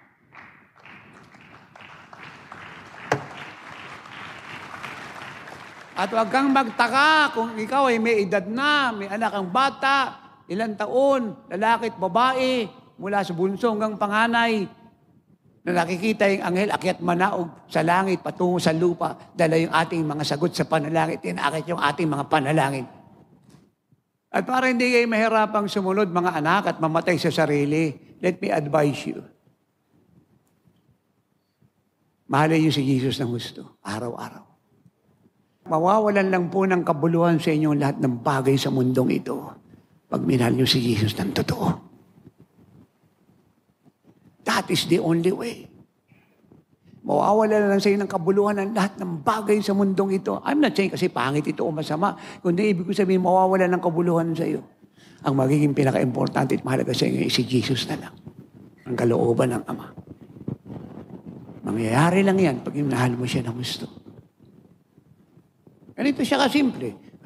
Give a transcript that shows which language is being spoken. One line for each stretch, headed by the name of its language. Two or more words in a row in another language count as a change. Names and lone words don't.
Filipino: At huwag kang magtaka kung ikaw ay may edad na, may anak ang bata, ilang taon, lalaki at babae, mula sa bunso hanggang panganay, na nakikita yung anghel, akyat manaog sa langit, patungo sa lupa, dala yung ating mga sagot sa panalangin, tinakit yung ating mga panalangin. At para hindi kayo mahirapang sumunod mga anak at mamatay sa sarili,
English: let me advise you.
Filipino: Mahalin niyo si Jesus ng gusto, araw-araw. Mawawalan lang po ng kabuluhan sa inyo lahat ng bagay sa mundong ito pag minahal niyo si Jesus ng totoo.
English: That is the only way.
Filipino: Mawawala na lang sa iyo ng kabuluhan ng lahat ng bagay sa mundong ito.
English: I'm not saying
Filipino: kasi pangit ito o masama, kundi ibig ko sabihin mawawala ng kabuluhan sa iyo. Ang magiging pinaka-importante at mahalaga sa inyo ay si Jesus na lang. Ang kalooban ng Ama. Mangyayari lang yan pag minahal mo siya ng gusto. Ganito siya kasimple.